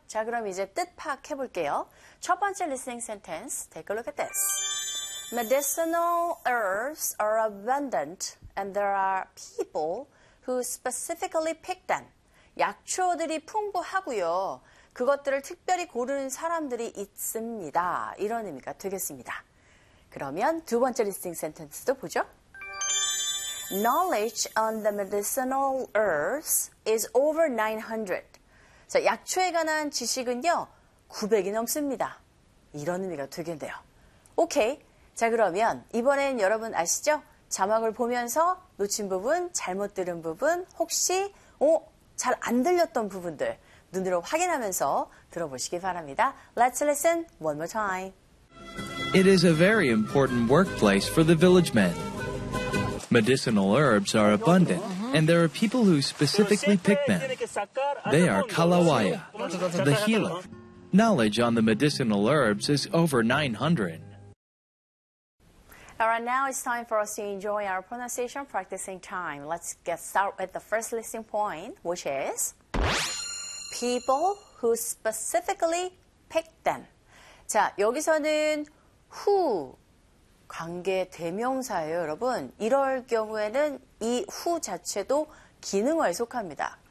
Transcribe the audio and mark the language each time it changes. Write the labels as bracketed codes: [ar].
[ko] 자, 그럼 이제 뜻 파악해 볼게요. 첫 번째 [en] listening sentence, take a look at this. Medicinal herbs are abundant and there are people who specifically pick them. [ko] 약초들이 풍부하고요. 그것들을 특별히 고르는 사람들이 있습니다. 이런 의미가 되겠습니다. 그러면 두 번째 리스팅 센텐스도 보죠. [en] Knowledge on the medicinal herbs is over 900. [ko] 자, 약초에 관한 지식은요, 900이 넘습니다. 이런 의미가 되겠네요. 오케이. 자, 그러면 이번엔 여러분 아시죠? 자막을 보면서 놓친 부분, 잘못 들은 부분, 혹시 잘 안 들렸던 부분들 눈으로 확인하면서 들어보시기 바랍니다. [en] Let's listen one more time. It is a very important workplace for the village men. Medicinal herbs are abundant, and there are people who specifically pick them. They are Kalawaya, the healer. Knowledge on the medicinal herbs is over 900. All right, now it's time for us to enjoy our pronunciation practicing time. Let's get started with the first listening point, which is people who specifically pick them. [ko] 자, 여기서는 who 관계 대명사예요, 여러분. 이럴 경우에는 이 who 자체도 기능어에 속합니다.